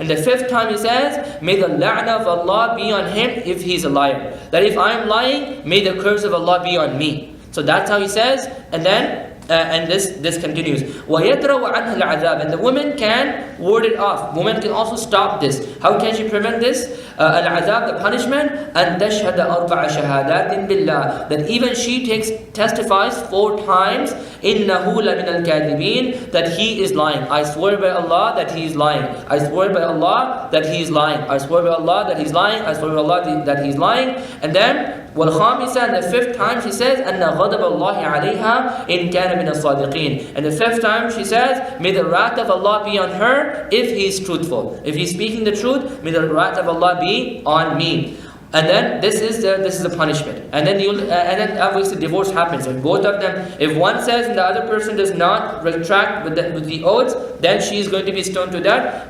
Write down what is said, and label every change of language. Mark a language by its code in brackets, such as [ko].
[en] And the 5th time he says, may the la'na of Allah be on him if he's a liar. That if I'm lying, may the curse of Allah be on me. So that's how he says. And then and this continues. [ar] وَيَدْرَوْ عَنْهَا الْعَذَابِ. [en] And the woman can ward it off. Woman can also stop this. How can she prevent this? Al-azab, the punishment. [ar] أَن تَشْهَدَ أَرْبَعَ شَهَادَاتٍ بِاللَّهِ. [en] That even she testifies 4 times. [ar] إِنَّهُ لَمِنَ الْكَاذِبِينَ. [en] That he is lying. I swear by Allah that he is lying. I swear by Allah that he is lying. I swear by Allah that he is lying. I swear by Allah that he is lying. And then [ar] وَالْخَامِسَةِ, [en] and the 5th time she says, [ar] أَنَّ غَضَبَ اللَّهِ عَلَيْهَا إِنْ كَانَ مِنَ الصَّادِقِينَ. [en] And the 5th time she says, may the wrath of Allah be on her if he is truthful. If he is speaking the truth, may the wrath of Allah be on me. And then this is the punishment. And then obviously divorce happens. If both of them, if one says and the other person does not retract with the oaths, then she is going to be stoned to death.